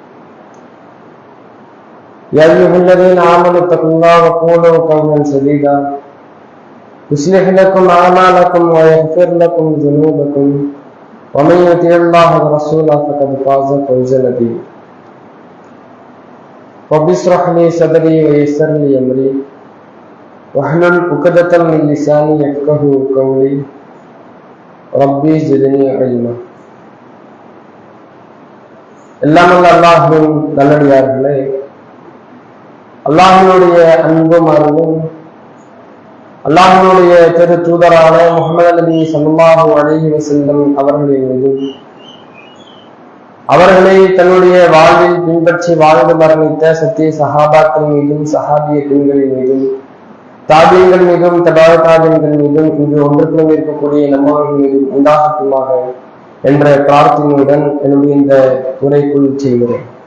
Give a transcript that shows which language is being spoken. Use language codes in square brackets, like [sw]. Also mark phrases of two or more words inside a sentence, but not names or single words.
[ar] يا أيها الذين آمنوا اتقوا الله وقولوا قولا سديدا يصلح لكم أعمالكم ويغفر لكم ذنوبكم ومن يطع الله ورسوله فقد فاز فوزا عظيما. رب اشرح لي صدري ويسر لي أمري واحلل عقدة من لساني يفقهوا قولي ربي زدني علما. [ta] எல்லாம் அல்லாஹ்வின் நல்லடியார்களே, அல்லாஹ்வினுடைய அன்பும் அருளும் அல்லாஹ்வினுடைய திரு தூதரான முஹம்மது நபி ஸல்லல்லாஹு அலைஹி வஸல்லம் அவர்களின் மீதும் அவர்களை தன்னுடைய வாழ்வில் பின்பற்றி வாழ்ந்து மரணித்த சத்திய சஹாபாக்கள் மீதும் சஹாபிய பெண்களின் மீதும் தாபியங்கள் மீதும் தபாதாபியங்கள் மீதும் இங்கு ஒன்றுக்குள் இருக்கக்கூடிய நம்மவர்கள் மீதும் உண்டாகட்டுமாக என்ற பிரார்த்தனையுடன் என்னுடைய இந்த உரைக்குள் செய்கிறேன்.